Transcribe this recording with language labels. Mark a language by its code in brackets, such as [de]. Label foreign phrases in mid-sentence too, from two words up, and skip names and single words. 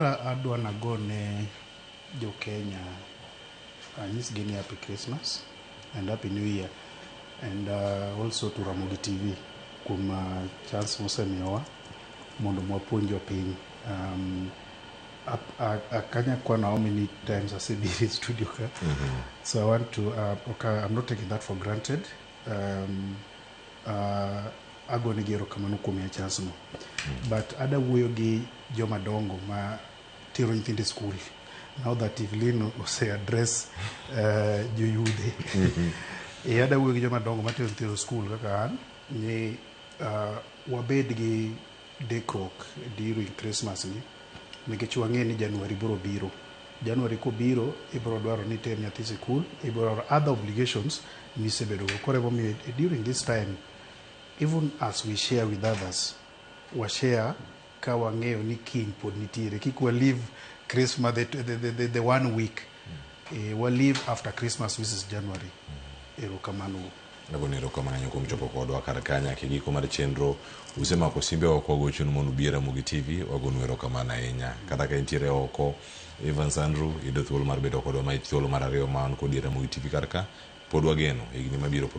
[luo] Adwa nagone jo Kenya anyisgi ni [en] happy Christmas and happy New Year, and also to [luo] Ramogi TV kuom chance mosemiyowa mondo mwapuonj jopiny. Akanya kwa [en] how many times [luo] asebiro studio ka. [en] So I want to okay, I'm not taking that for granted. [luo] Agone gi erokamano kuom chance no. But ada wuoyo gi joma dongo ma tero nyithindo e school. [en] Now that [luo] Evelyn ose address joyudhe. Ada wuoyo gi joma dongo ma tero nyithindo e school kaka an ni wabed gi dekruok [en] during Christmas [luo] ni nikech wang'e ni Januari biro biro. Januari kobiro ibiro dwaro ni ter nyathi school, ibiro dwaro [en] other obligations [luo] misebedo go. Koro emomiyo [en] during this time, even as we share with others, we share [luo] ka wang'eyo ni kiny pod nitiere. Kik wa [en] live Christmas the 1 week. We live after Christmas, which is January. [luo] Erokamano. Nagone erokamano kuom chopo kodwa kar kanya kigiko mar chenro usemako simbe oko gochun mondo biera Ramogi TV wagonu erokamano ahinya. Kata ka intiere oko Evans Andrew ido thuolo mar bedo kodwa ma thuolo mar ariyo man kod Ramogi TV kar ka pod wageno higni mabiro.